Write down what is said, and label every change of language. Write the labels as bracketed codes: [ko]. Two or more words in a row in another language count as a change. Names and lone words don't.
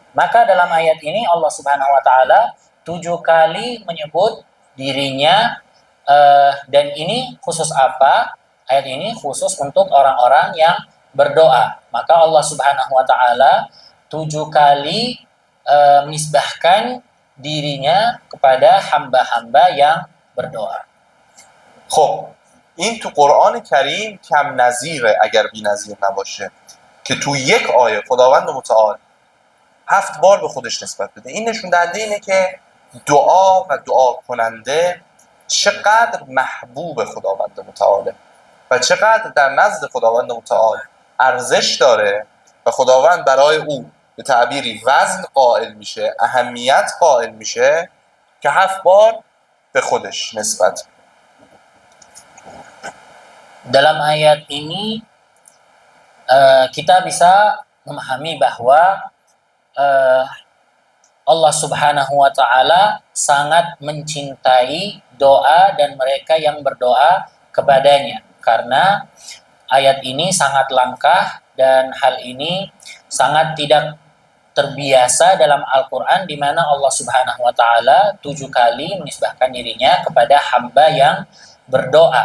[id] Maka dalam ayat ini Allah [ar] سبحانه وتعالى [id] 7 kali menyebut dirinya, dan ini khusus apa? Ayat ini khusus untuk orang-orang yang berdoa. Maka Allah [ar] سبحانه وتعالى [id] 7 kali menisbahkan dirinya kepada hamba-hamba yang berdoa. [fa] خب این تو قرآن کریم کم نظیره اگر بی نظیر نباشه که تو یک آیه خداوند متعال 7 بار به خودش نسبت بده. این نشون دهنده اینه که دعا و دعا کننده چقدر محبوب خداوند متعاله و چقدر در نزد خداوند متعال ارزش داره و خداوند برای او به تعبیری وزن قائل میشه، اهمیت قائل میشه که 7 بار به خودش نسبت. [id] Dalam ayat ini kita bisa memahami bahwa Allah [ar] سبحانه وتعالى [id] sangat mencintai doa dan mereka yang berdoa kepadanya, karena ayat ini sangat langka dan hal ini sangat tidak terbiasa dalam Al-Quran, di mana Allah [ar] سبحانه وتعالى [id] 7 kali menisbahkan dirinya kepada hamba yang berdoa.